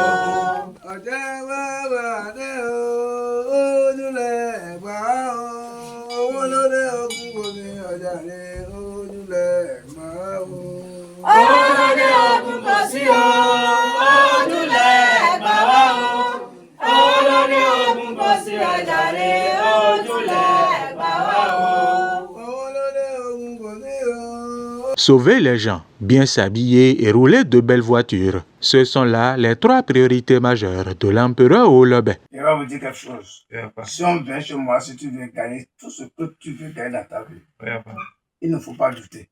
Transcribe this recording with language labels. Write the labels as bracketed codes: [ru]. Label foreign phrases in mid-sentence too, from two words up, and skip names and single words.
[yo] Ọ̀jẹ̀ wẹ́wẹ́ adé o, ojúlẹ̀ gbà wá o. Owó ló dé ogun kò sí ọjà rẹ̀, ojúlẹ̀ gbà wá o. Owó ló dé ogun kò sí o, ojúlẹ̀ gbà wá o. Owó ló dé ogun kò sí ọjà [fr] Sauver les gens, bien s'habiller et rouler de belles voitures, ce sont là les 3 priorités majeures de l'empereur Olobé. Je vais vous dire quelque chose. Si on vient chez moi, si tu veux gagner tout ce que tu veux gagner dans ta vie, il ne faut pas douter.